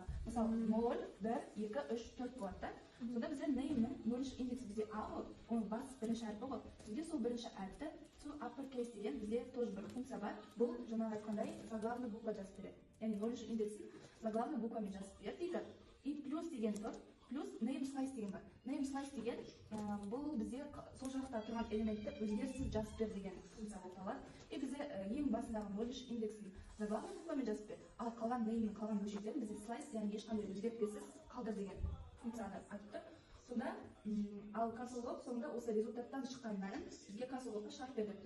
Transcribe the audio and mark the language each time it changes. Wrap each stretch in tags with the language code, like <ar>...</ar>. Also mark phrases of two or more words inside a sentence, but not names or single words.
<kk>Мысалы, 0, 1, 2, 3, 4 болады да. Сонда бізде name'нің 0-ші индекс бізде A ғой, оның бас бірінші әріпі ғой. Бізде сол бірінші әріпті, сол uppercase деген бізде тоже бір функция бар. Бұл жаңағы айтқандай</kk> <ru>заглавный буква</ru> <kk>жазып береді. Яғни 0-ші индексін</kk> <ru>заглавный буквамен</ru> <kk>жазып береді дейді. И плюс деген тұр. Плюс name slice деген бар. Name slice деген бұл бізде сол жақта тұрған элементті өзгеріссіз жазып бер деген функция болып табылады. И бізде ең басындағы 0-ші индексін</kk> <ru>заглавный буквамен</ru> <kk>жазып бер, ал қалған name'нің қалған бөлшектерін бізде slice, яғни ешқандай өзгертпесіз қалдыр деген функцияны айтып тұр. Сонда ал консоль соңында осы результаттан шыққан мәнін бізге консоль шығарып бер деп тұр.</kk>